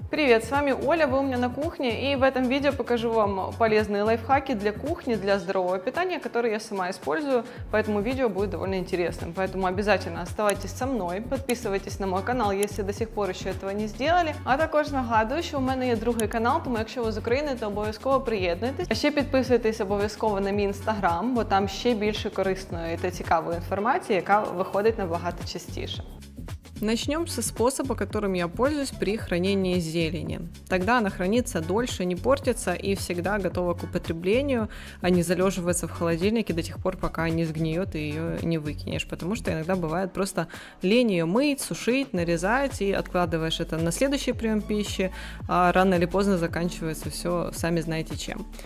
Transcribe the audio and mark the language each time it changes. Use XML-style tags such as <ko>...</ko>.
<ru>привет, с вами Оля, вы у меня на кухне, и в этом видео покажу вам полезные лайфхаки для кухни, для здорового питания, которые я сама использую, поэтому видео будет довольно интересным. Поэтому обязательно оставайтесь со мной,</ru> <uk>підписуйтесь</uk> <ru>на мой канал, если до сих пор ще этого не сделали.</ru> <uk>А також нагадую, що у мене є другий канал, тому якщо ви з України, то обов'язково приєднуйтесь. А ще підписуйтесь обов'язково на мій інстаграм, бо там ще більше корисної та цікавої інформації, яка виходить набагато частіше.</uk> <ru>Начнем со способа, которым я пользуюсь при хранении зелени. Тогда она хранится дольше, не портится и всегда готова к употреблению, а не залеживается в холодильнике до тех пор, пока не сгниет и ее не выкинешь. Потому что иногда бывает просто лень ее мыть, сушить, нарезать и откладываешь это на следующий прием пищи, а рано или поздно заканчивается все, сами знаете чем.</ru>